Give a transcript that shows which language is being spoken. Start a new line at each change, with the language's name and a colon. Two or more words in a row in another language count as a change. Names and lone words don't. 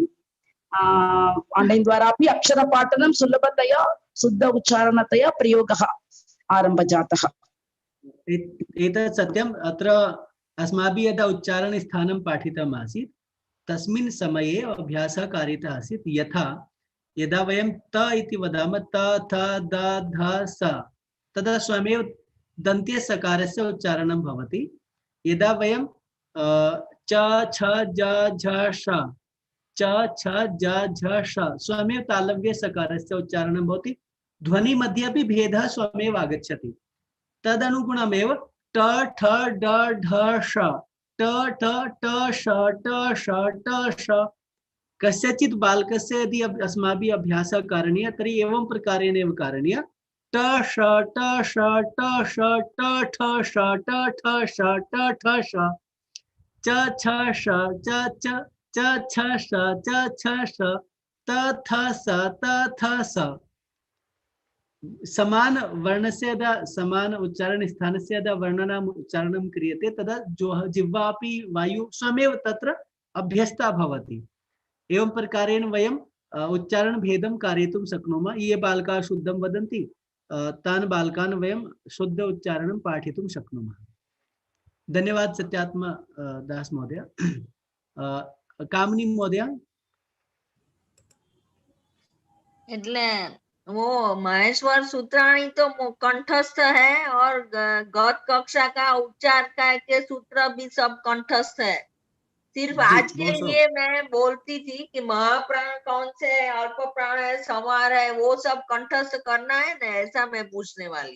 Sanskrit: आन्लैन् द्वारा अपि अक्षरपाठनं सुलभतया शुद्ध उच्चारणतया प्रयोगः आरम्भजातः। एतत् सत्यम्। अत्र अस्माभिः यदा उच्चारणस्थानं पाठितम् आसीत् तस्मिन् समये अभ्यासः कारितः आसीत्, यथा यदा वयं त इति वदामः त थ द ध स, तदा स्वयमेव दन्त्य सकारस्य उच्चारणं भवति। यदा वयं च छ ज झ ष, च छ ज झ ष, स्वयमेव तालव्य सकारस्य उच्चारणं भवति। ध्वनि मध्ये अपि भेदः स्वयमेव आगच्छति। तदनुगुणमेव ट ठ ड ढ ष, ट ठ ट ष ट ष ट ष। कस्यचित् बालकस्य यदि अस्माभिः अभ्यासः करणीयः तर्हि एवं प्रकारेण एव करणीयः। ट ष ट ष ट ष ट ठ ष ट ठ ष ट ठ ष, च छ ष च च च छ ष च छ ष, त थ स त थ स। समान वर्णस्य यदा समान उच्चारण स्थानस्य यदा वर्णानाम् उच्चारणं क्रियते तदा जिह्वापि वायु स्वयमेव तत्र अभ्यस्ता भवति। एवं प्रकारेण वयं उच्चारण भेदं कारयितुं शक्नुमः। ये बालकाः शुद्धं वदन्ति तान् बालकान् वयं शुद्ध उच्चारणं पाठयितुं शक्नुमः। धन्यवाद सत्यात्मा दास महोदय। कामिनी महोदय।
Hindi: એટલે वो महेश्वर सूत्राणी तो कंठस्थ है और गौत कक्षा का उच्चार के सूत्र भी सब कंठस्थ है। सिर्फ आज के लिए मैं बोलती थी कि महाप्राण कौन से अल्प प्राण है, संवार है, वो सब कंठस्थ करना है ना, ऐसा मैं पूछने वाली।